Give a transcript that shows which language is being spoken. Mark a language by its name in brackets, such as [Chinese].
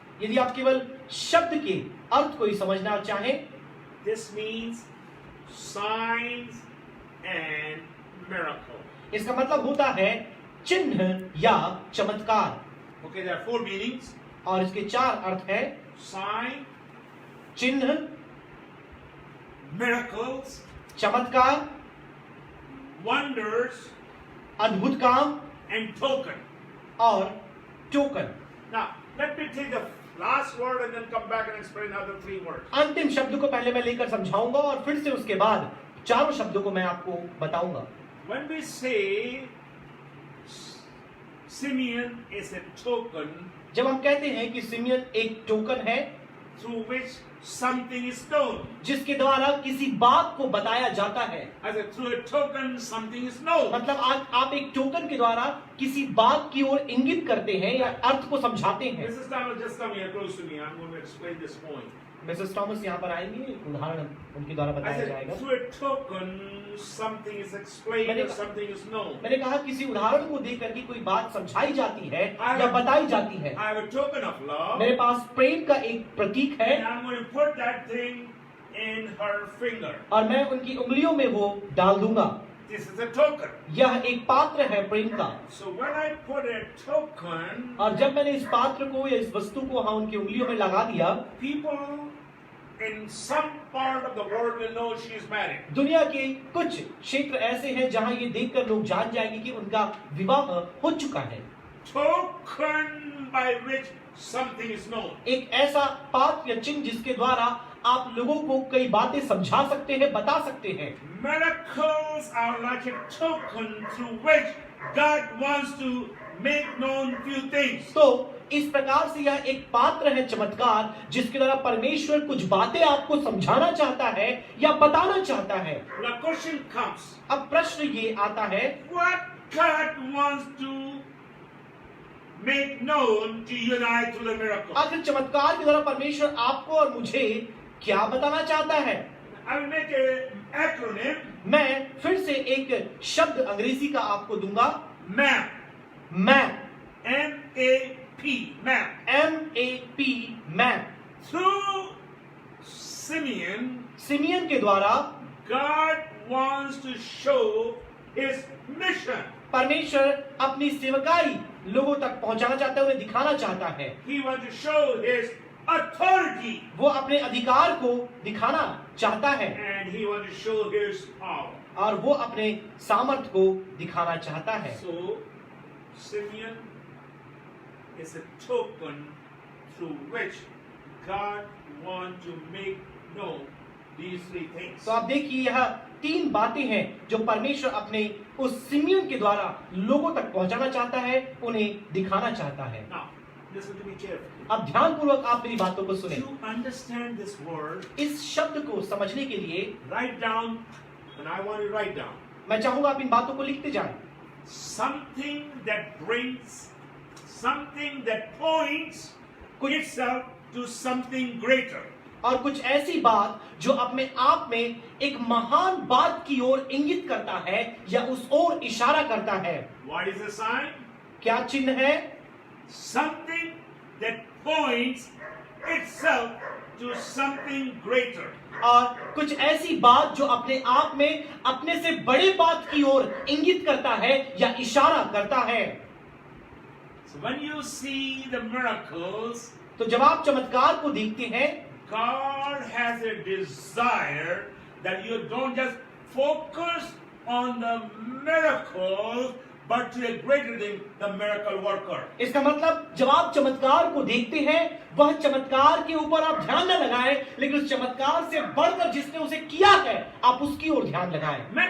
[Hindi] यदि आप केवल शब्द के अर्थ को ही समझना चाहें, [English] this means signs and miracle. [Hindi] इसका मतलब होता है चिन्ह या चमत्कार। [English] Okay, there are four meanings: [Hindi] और इसके चार अर्थ है, [English] sign, [Hindi] चिन्ह, [English] miracles, [Hindi] चमत्कार, [English] wonders, [Hindi] अद्भुत काम [English] and token. [Hindi] और token. [English] Now, let me take the last word and then come back and explain the other three words. [Hindi] अंतिम शब्द को पहले मैं लेकर समझाऊंगा और फिर से उसके बाद चारों शब्दों को मैं आपको बताऊंगा। [English] When we say Simeon is a token [Hindi] जब हम कहते हैं कि सिमियन एक टोकन है [English] through which something is known, [Hindi] जिसके द्वारा किसी बात को बताया जाता है, [English] I said through a token something is known. [Hindi] मतलब आप एक टोकन के द्वारा किसी बात की ओर इंगित करते हैं या अर्थ को समझाते हैं। [English] Mrs. Thomas, just come here close to me. I'm going to explain this point. [Hindi] Mrs Thomas यहाँ पर आएंगे, उदाहरण उनके द्वारा [English] I [Hindi] बताया [English] said [Hindi] जाएगा। [English] through a token something is explained or something is known. [Hindi] मैंने कहा किसी उदाहरण को देकर के कोई बात समझाई जाती है या बताई जाती है। [English] I have a token of love, [Hindi] मेरे पास प्रेम का एक प्रतीक है [English] and I'm going to put that thing in her finger. [Hindi] और मैं उनकी उंगलियों में वो डाल दूंगा। [English] This is a token. [Hindi] यह एक पात्र है प्रेम का। [English] So when I put a token, [Hindi] और जब मैंने इस पात्र को या इस वस्तु को वहां उनकी उंगलियों में लगा दिया, [English] people in some part of the world will know she is married. [Hindi] दुनिया के कुछ क्षेत्र ऐसे हैं जहां ये देखकर लोग जान जाएंगे कि उनका विवाह हो चुका है। [English] Token by which something is known. [Hindi] एक ऐसा पात्र या चिन्ह जिसके द्वारा आप लोगों को कई बातें समझा सकते हैं, बता सकते हैं। [English] Miracles are like a token through which God wants to make known few things. [Hindi] तो इस प्रकार से यह एक पात्र है चमत्कार, जिसके द्वारा परमेश्वर कुछ बातें आपको समझाना चाहता है या बताना चाहता है। [English] The question comes, [Hindi] अब प्रश्न ये आता है, [English] what God wants to make known to you and I through the miracle? [Hindi] आखिर चमत्कार के द्वारा परमेश्वर आपको और मुझे क्या बताना चाहता है? [English] I will make an acronym. [Hindi] मैं फिर से एक शब्द अंग्रेजी का आपको दूंगा, [English] MAP. Map, M-A-P. MAP. MAP, map. Through Simeon, [Hindi] simian के द्वारा [English] God wants to show His mission. [Hindi] परमेश्वर अपनी सेवकाई लोगों तक पहुंचाना चाहता है, उन्हें दिखाना चाहता है। [English] He wants to show His authority. [Hindi] वो अपने अधिकार को दिखाना चाहता है [English] And He wants to show His power. [Hindi] और वो अपने सामर्थ्य को दिखाना चाहता है। [English] So, Simeon is a token through which God wants to make known these three things. [Hindi] तो आप देखिए यह तीन बातें हैं जो परमेश्वर अपने उस सिमियन के द्वारा लोगों तक पहुंचाना चाहता है, उन्हें दिखाना चाहता है। [English] Now, listen to me carefully. [Hindi] अब ध्यानपूर्वक आप मेरी बातों को सुने। [English] To understand this word, [Hindi] इस शब्द को समझने के लिए [English] write down, and I want you to write down, [Hindi] मैं चाहूंगा आप इन बातों को लिखते जाएं। [English] something that brings, something that points itself to something greater. [Hindi] और कुछ ऐसी बात जो अपने आप में एक महान बात की ओर इंगित करता है या उस ओर इशारा करता है। [English] What is the sign? [Hindi] क्या चिन्ह है? [English] Something that points itself to something greater. [Hindi] और कुछ ऐसी बात जो अपने आप में अपने से बड़े बात की ओर इंगित करता है या इशारा करता है। [English] So when you see the miracles, [Hindi] तो जब आप चमत्कार को देखते हैं, [English] God has a desire that you don't just focus on the miracles, but to a greater thing, the miracle worker. [Hindi] इसका मतलब जब आप चमत्कार को देखते हैं, वह चमत्कार के ऊपर आप ध्यान न लगाएं, लेकिन उस चमत्कार से बढ़कर जिसने उसे किया है, आप उसकी ओर ध्यान लगाएं।